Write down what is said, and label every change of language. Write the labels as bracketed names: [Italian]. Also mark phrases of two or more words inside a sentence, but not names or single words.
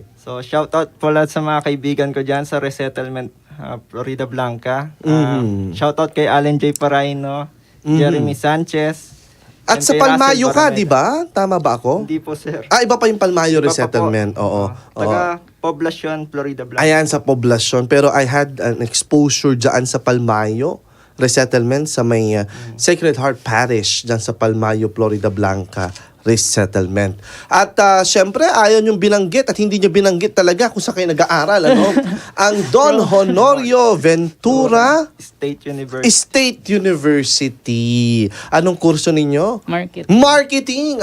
[Filipino] So, shoutout po lahat sa mga kaibigan ko dyan sa Resettlement Florida Blanca. Shoutout kay Allen J. Paraino, Jeremy Sanchez. At and sa kay Palmayo Russell ka, Baroneta. di ba? Tama ba ako? Hindi po, sir. Iba pa yung Palmayo Iba pa po. Resettlement. Oo. Taga Poblacion, Florida Blanca. Ayan sa poblasyon. Pero [English] I had an exposure [Filipino] dyan sa Palmayo Resettlement sa may Sacred Heart Parish dyan sa Palmayo, Florida Blanca Resettlement. At syempre, ayaw niyong binanggit at hindi niyo binanggit talaga kung saan kayo nag-aaral. Ano? Ang Don Honorio Ventura State University. State University. Anong kurso ninyo? Marketing!